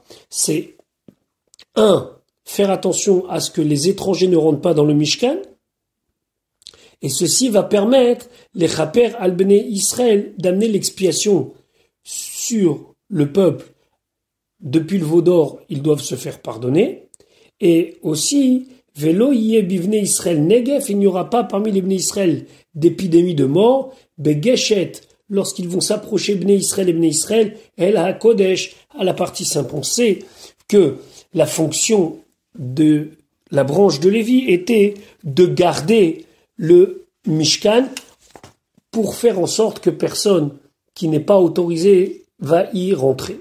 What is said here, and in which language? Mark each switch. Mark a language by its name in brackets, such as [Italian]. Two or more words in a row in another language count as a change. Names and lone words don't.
[French] C'est faire attention à ce que les étrangers ne rentrent pas dans le Mishkan. Et ceci va permettre les [Hebrew] כפר על בני ישראל [French] d'amener l'expiation sur le peuple. Depuis le veau d'or, ils doivent se faire pardonner. Et aussi, [Hebrew] ולא יהיה בבני ישראל נגף, [French] il n'y aura pas parmi les [Hebrew] בני ישראל [French] d'épidémie de mort, begeshet, lorsqu'ils vont s'approcher [Hebrew] בני ישראל [French] et [Hebrew] בני ישראל, אל הקודש, [French] à la partie sainte. On sait que la fonction de la branche de Lévi était de garder le Mishkan pour faire en sorte que personne qui n'est pas autorisé va y rentrer.